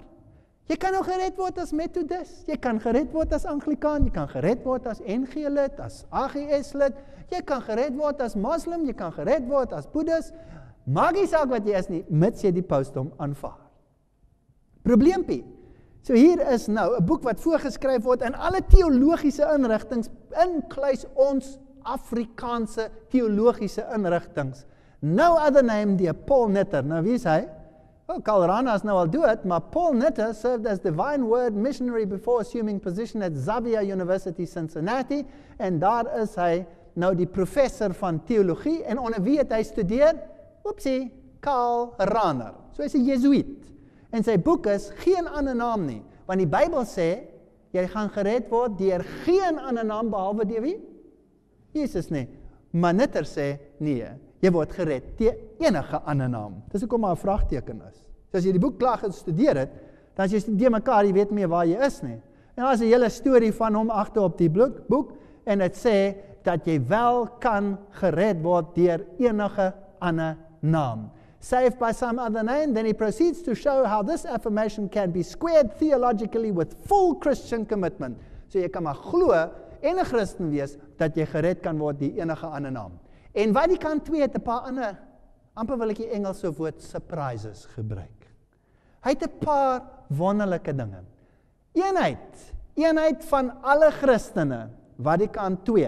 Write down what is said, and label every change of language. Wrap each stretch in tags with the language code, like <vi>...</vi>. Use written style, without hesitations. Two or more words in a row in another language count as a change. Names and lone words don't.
<af>Jy kan nou gered word as Methodist, jy kan gered word as Anglikaan, jy kan gered word as NG lid, as AGS lid, jy kan gered word as Moslem, jy kan gered word as Boeddhis, maak nie saak wat jy is nie, mits jy die pausdom aanvaar. Probleempie. So hier is nou 'n boek wat voorgeskryf word in alle teologiese inrigtings, inkluis ons Afrikaanse teologiese inrigtings.</af> <en>No other name than Paul Nitter.</en> <af>Nou wie is hy?</af> <en>Well, Karl Rahner</en> <af>is nou al dood, maar</af> <en>Paul Nitter served as Divine Word missionary before assuming position at Xavier University, Cincinnati,</en> <af>en daar is hy nou die professor van teologie, en onder wie het hy studeer? Oepsie, Karl Rahner. So hy's 'n Jesuïet. En sy boek is geen ander naam nie, want die Bybel sê, jy gaan gered word deur geen ander naam behalwe deur wie? Jesus nie. Maar Nitter sê, nee, jy word gered deur enige ander naam. Dis hoekom maar 'n vraagteken is. So as jy die boek klaar gestudeer het, dan as jy studeer mekaar, jy weet meer waar jy is nie. En daar is 'n hele storie van hom agter op die boek, en dit sê, dat jy wel kan gered word deur enige ander naam.</af> <en>Saved by some other name, then he proceeds to show how this affirmation can be squared theologically with full Christian commitment.</en> <af>So jy kan maar glo en 'n Christen wees, dat jy gered kan word deur enige ander naam. En Vatikaan II het 'n paar ander, amper wil ek die Engelse woord surprises gebruik. Hy het 'n paar wonderlike dinge. Eenheid van alle Christene, Vatikaan II.</af>